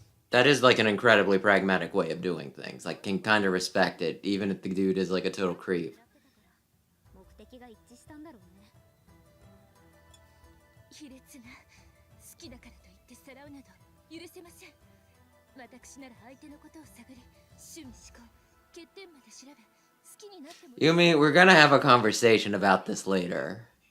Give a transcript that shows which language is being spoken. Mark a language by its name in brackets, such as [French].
[English] That is, like, an incredibly pragmatic way of doing things. Like, can kind of respect it, even if the dude is, like, a total creep. [Japanese] 析が一致したんだろうね。卑劣な、好きだからと言ってさらうなど許せません。私なら相手のことを探り、趣味思考、欠点まで調べ、好きになっても。 [English] Yumi, we're gonna have a conversation about this later.